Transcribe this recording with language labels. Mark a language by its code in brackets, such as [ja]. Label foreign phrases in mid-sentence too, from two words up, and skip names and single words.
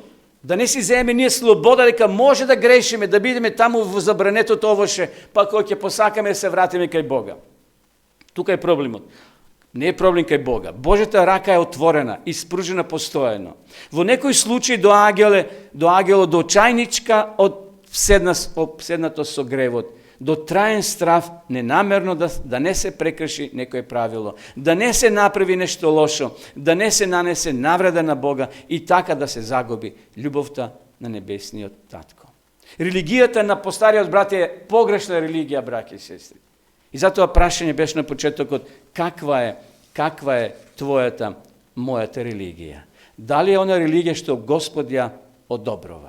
[mk] Да не си земе ние слобода дека може да грешиме, да бидеме таму во забранетото овоше, па кога ќе посакаме да се вратиме кај Бога. Тука е проблемот. Не е проблем кај Бога. Божјата рака е отворена, испружена постојано. Во некој случај доаѓало до очајничка од обседнато со гревот до трајен страв, ненамерно да не се прекрши некое правило, да не се направи нешто лошо, да не се нанесе навреда на Бога i така да се загуби любовта на небесниот татко. Религијата на постариот брат е погрешна религија, браќи и сестри. И затоа прашање беше на почетокот, каква е твојата, мојата религија? Дали е она религија што Господ ја одобрува?